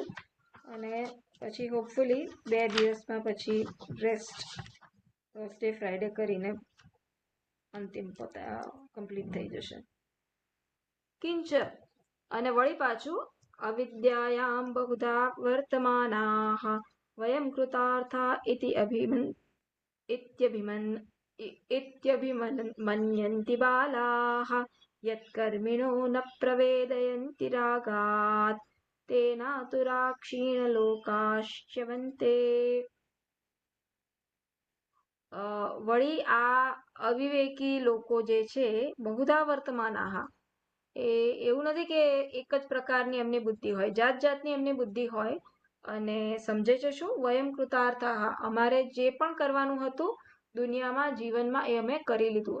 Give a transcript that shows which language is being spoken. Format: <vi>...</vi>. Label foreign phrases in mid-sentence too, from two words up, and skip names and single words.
<gu>અને પછી હોપફુલી 2 દિવસમાં પછી</gu> <en>rest Thursday Friday</en> <gu>કરીને અંતિમ કમ્પ્લીટ થઈ જશે.</gu> <sa>કિંચ</sa> <gu>અને વળી પાછું</gu> <sa>અવિદ્યાયામ બહુધા વર્તમાનાઃ વયમ કૃતાર્થા इत्यभिमन्यन्ति बालाः यत्कर्मिणो न प्रवेदयन्ति रागात् तेनातुरा क्षीणलोकाश्च्यवन्ते.</sa> <gu>વળી આ અવિવેકી લોકો જે છે</gu> <sa>બહુધા વર્તમાનાઃ,</sa> <gu>એવું નથી કે એક જ પ્રકારની એમની બુદ્ધિ હોય, જાત જાતની એમની બુદ્ધિ હોય. અને સમજે છે શું?</gu> <sa>વયમ કૃતાર્થાઃ,</sa> <gu>અમારે જે પણ કરવાનું હતું દુનિયામાં જીવનમાં એ અમે કરી લીધું.</gu>